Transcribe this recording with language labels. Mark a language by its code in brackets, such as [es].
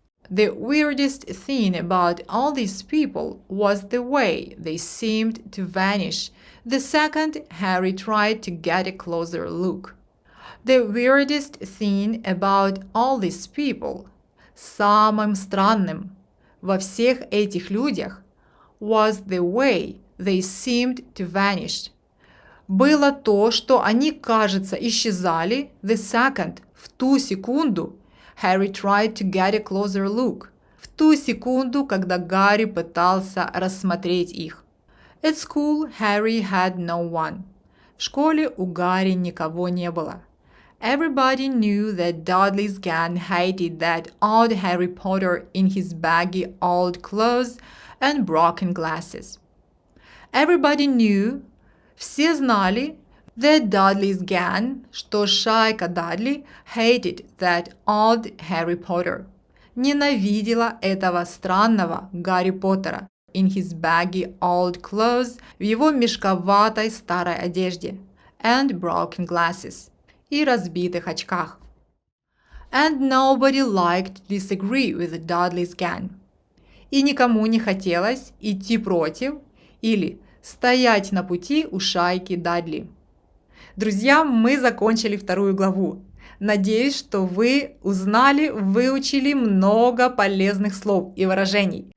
[en] The weirdest thing about all these people was the way they seemed to vanish the second Harry tried to get a closer look. The weirdest thing about all these people, [ru] самым странным во всех этих людях, [en] was the way they seemed to vanish. [ru] Было то, что они, кажется, исчезали [en] the second, [ru] в ту секунду, [en] Harry tried to get a closer look. [ru] В ту секунду, когда Гарри пытался рассмотреть их. [en] At school, Harry had no one. [ru] В школе у Гарри никого не было. [en] Everybody knew that Dudley's gang hated that old Harry Potter in his baggy old clothes and broken glasses. Everybody knew, [ru] все знали, [en] that Dudley's gang, [ru] что шайка Дадли, [en] hated that old Harry Potter, [ru] ненавидела этого странного Гарри Поттера [en] in his baggy old clothes, [ru] в его мешковатой старой одежде, [en] and broken glasses, [ru] и разбитых очках. [en] And nobody liked to disagree with Dudley's gang. [ru] И никому не хотелось идти против или стоять на пути у шайки Дадли. Друзья, мы закончили вторую главу. Надеюсь, что вы узнали, выучили много полезных слов и выражений.